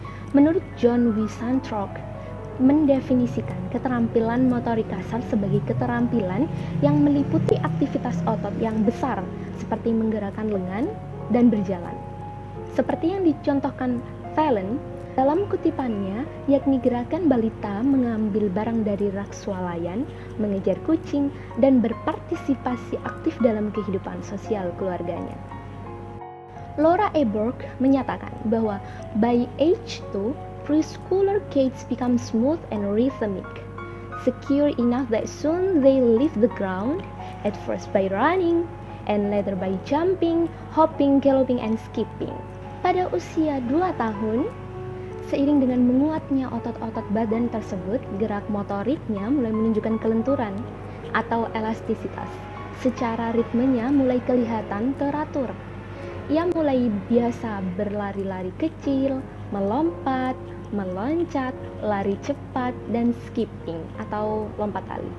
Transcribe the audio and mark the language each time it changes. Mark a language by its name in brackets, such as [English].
[Indonesian] Menurut John Wiesenthrock, mendefinisikan keterampilan motorik kasar sebagai keterampilan yang meliputi aktivitas otot yang besar seperti menggerakkan lengan dan berjalan. Seperti yang dicontohkan Fallon dalam kutipannya, yakni gerakan balita mengambil barang dari rak swalayan, mengejar kucing, dan berpartisipasi aktif dalam kehidupan sosial keluarganya. Laura E. [English] Burke [Indonesian] menyatakan bahwa [English] by age 2, preschooler kids become smooth and rhythmic, secure enough that soon they leave the ground, at first by running, and later by jumping, hopping, galloping, and skipping. [Indonesian] Pada usia 2 tahun, seiring dengan menguatnya otot-otot badan tersebut, gerak motoriknya mulai menunjukkan kelenturan atau elastisitas. Secara ritmenya mulai kelihatan teratur. Ia mulai biasa berlari-lari kecil, melompat, meloncat, lari cepat, dan skipping atau lompat tali.